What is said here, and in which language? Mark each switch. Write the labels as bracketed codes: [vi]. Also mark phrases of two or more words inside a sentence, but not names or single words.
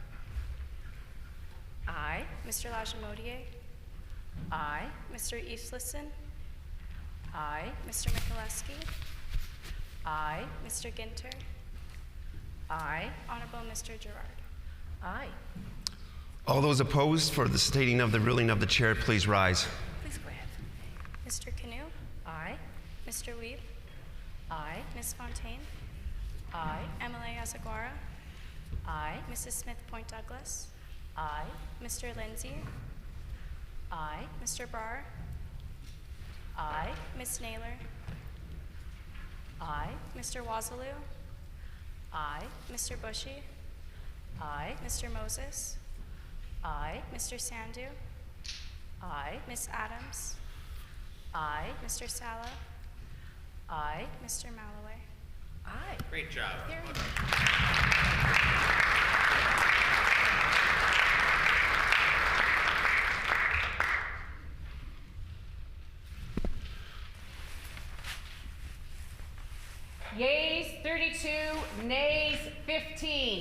[en] Aye. Mr. Lajimodier, Aye. Mr. Eastleson, Aye. Mr. Mikuleski, Aye. Mr. Ginter, Aye. Honorable Mr. Gerard. Aye. All those opposed for the stating of the ruling of the chair, please rise. Please go ahead. Mr. Canoe, Aye. Mr. Weeb, Aye. Ms. Fontaine, Aye. Emily Azaguara, Aye. Mrs. Smith Point Douglas, Aye. Mr. Lindsay, Aye. Mr. Barr, Aye. Ms. Naylor, Aye. Mr. Wazaloo, Aye. Mr. Bushy, Aye. Mr. Moses, Aye. Mr. Sandu, Aye. Ms. Adams, Aye. Mr. Sala, Aye. Mr. Malloway. Aye. Great job. Here. Yeas 32, nays 15.